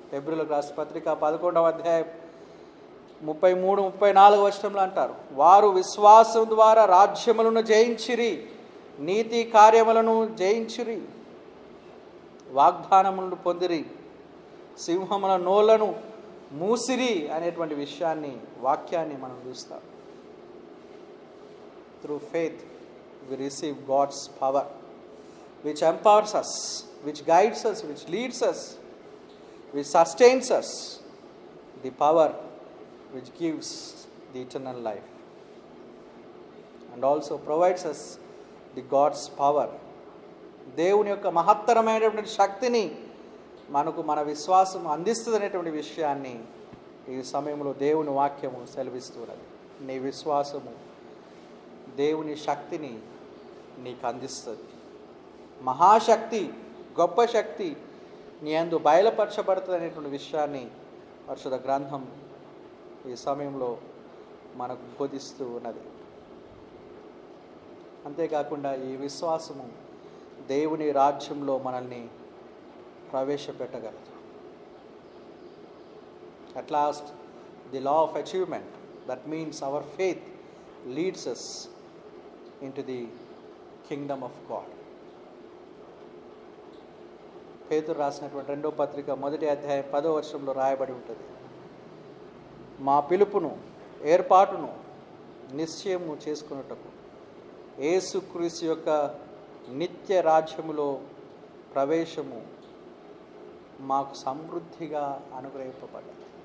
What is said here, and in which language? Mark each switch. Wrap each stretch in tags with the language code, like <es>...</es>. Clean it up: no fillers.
<te>హెబ్రీయులకు రాసిన పత్రిక 11వ అధ్యాయం 33-34 వచనంలో అంటారు, వారు విశ్వాసం ద్వారా రాజ్యములను జయించిరి, నీతి కార్యములను జయించిరి, వాగ్దానములను పొందిరి, సింహముల నోళ్లను మూసిరి అనేటువంటి వాక్యాన్ని మనం చూస్తాం.</te> <en>Through faith we receive God's power which empowers us, which guides us, which leads us, which sustains us, the power which gives the eternal life and also provides us the God's power.</en> <te>దేవుని యొక్క మహత్తరమైనటువంటి శక్తిని మనకు మన విశ్వాసం అందిస్తుంది అనేటువంటి విషయాన్ని ఈ సమయంలో దేవుని వాక్యము సెలవిస్తున్నది. నీ విశ్వాసము దేవుని శక్తిని నీకు అందిస్తుంది. మహాశక్తి, గొప్ప శక్తి నీ యందు బయలుపరచబడుతుంది అనేటువంటి విషయాన్ని పరిశుద్ధ గ్రంథం ఈ సమయంలో మనకు బోధిస్తూ ఉన్నది. అంతేకాకుండా ఈ విశ్వాసము దేవుని రాజ్యంలో మనల్ని ప్రవేశపెట్టగలదు.</te> <en>At last, the law of achievement, that means our faith leads us into the kingdom of God.</en> <te>పేతురు రాసినటువంటి 2వ పత్రిక 1వ అధ్యాయం 10వ వచనంలో రాయబడి ఉంటుంది, మా పిలుపును ఏర్పాటును నిశ్చయము చేసుకున్నటకు యేసుక్రీస్తు యొక్క నిత్య రాజ్యములో ప్రవేశము మాకు సమృద్ధిగా అనుగ్రహింపబడ్డది.</te>